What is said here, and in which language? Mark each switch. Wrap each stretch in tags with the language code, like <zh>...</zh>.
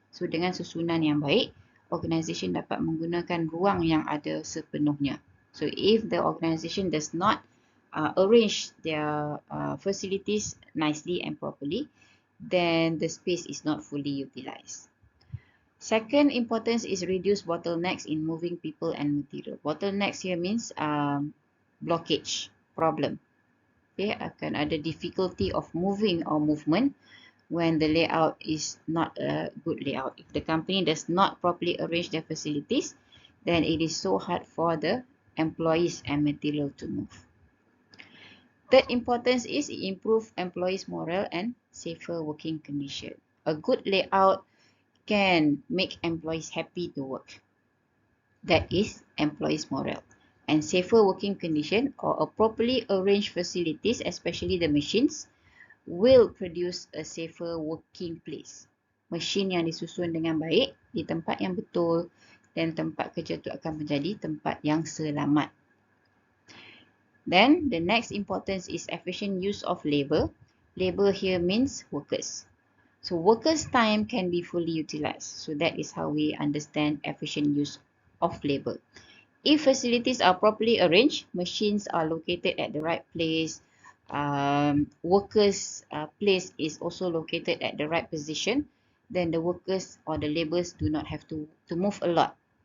<ms>So dengan susunan yang baik, organisation dapat menggunakan ruang yang ada sepenuhnya.</ms> <en>So if the organisation does not arrange their facilities nicely and properly, then the space is not fully utilized. Second importance is reduce bottlenecks in moving people and material. Bottlenecks here means blockage, problem. Okay,</en> <ms>akan ada</ms> <en>difficulty of moving or movement when the layout is not a good layout. If the company does not properly arrange their facilities, then it is so hard for the employees and material to move. Third importance is improve employees' morale and safer working condition. A good layout can make employees happy to work. That is employees' morale. And safer working condition or a properly arranged facilities, especially the machines, will produce a safer working place.</en> <ms>Mesin yang disusun dengan baik di tempat yang betul dan tempat kerja itu akan menjadi tempat yang selamat.</ms> <en>Then the next importance is efficient use of labor. Labor here means workers. So workers' time can be fully utilized. So that is how we understand efficient use of labor. If facilities are properly arranged, machines are located at the right place, workers' place is also located at the right position, then the workers or the laborers do not have to move a lot.</en>